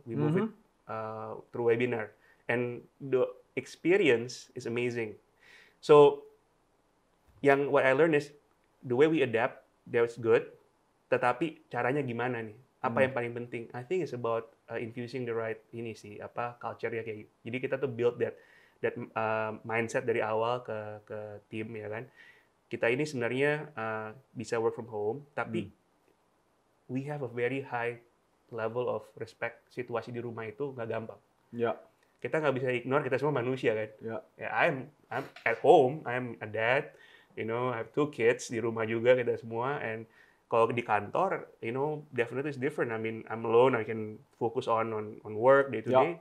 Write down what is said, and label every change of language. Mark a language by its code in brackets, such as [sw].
[en] We move it through webinar, and the experience is amazing. So what I learned is the way we adapt, that's good. [id] Tetapi caranya gimana nih? Apa yang paling penting? [en] I think it's about infusing the right culture- [id] nya kayak gitu. Jadi kita tuh [en] build that mindset [id] dari awal ke tim ya kan. Kita ini sebenarnya bisa [en] work from home, [id] tapi [en] we have a very high level of respect. [id] Situasi di rumah itu nggak gampang. Kita nggak bisa ignore, kita semua manusia kan. [en] I'm at home, I'm a dad, you know, I have 2 kids [id] di rumah juga kita semua, [en] and [id] kalau di kantor, [en] you know, definitely it's different. I mean, I'm alone, I can focus on work day to day.